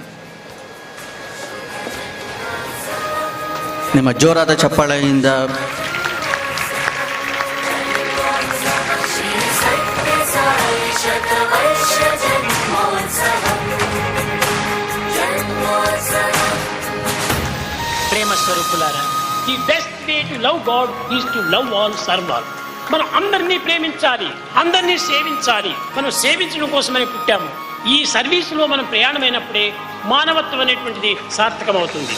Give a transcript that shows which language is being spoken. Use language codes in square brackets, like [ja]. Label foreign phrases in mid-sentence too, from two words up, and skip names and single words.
[kn] ನಿಮ್ಮ ಜೋರಾದ ಚಪ್ಪಾಳೆಯಿಂದ [te] ప్రేమ స్వరూపులారా, [en] The best way to love God is to love all, serve all. [te] మనం అందరినీ ప్రేమించాలి, అందరినీ సేవించాలి. మనం సేవించడం కోసమని పుట్టాము. ఈ సర్వీసులో మనం ప్రయాణమైనప్పుడే మానవత్వం అనేటువంటిది సార్థకమవుతుంది.